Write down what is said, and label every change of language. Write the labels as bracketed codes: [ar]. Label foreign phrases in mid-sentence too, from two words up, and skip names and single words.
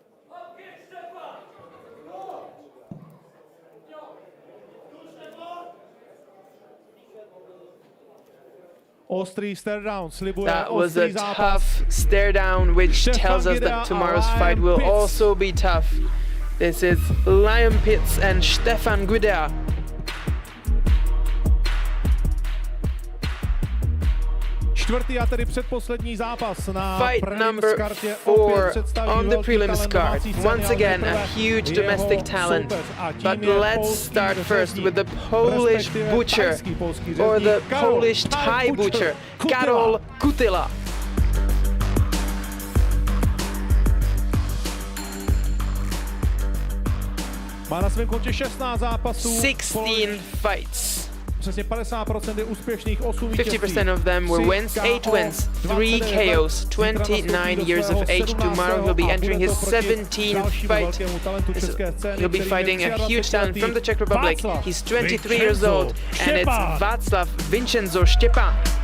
[en] That was a tough stare down, which tells us that tomorrow's fight will also be tough. This is Liam Pitts and Stefan Gidea. [cs] Čtvrtý a tedy předposlední zápas na [en] fight number 4 on the prelims card. Once again, a huge domestic talent. But let's start first with the Polish butcher, or the Polish Thai butcher, Karol Kutyla. [cs] Má na svém kontě 16 zápasů. [en] 16 fights. [cs] Přesně 50% je úspěšných, 8 vítězství. [en] 50% of them were wins, 8 wins, 3 KOs, 29 years of age. Tomorrow he'll be entering his 17th fight. He'll be fighting a huge talent from the Czech Republic. He's 23 years old, and it's Václav Vincenzo Štěpán.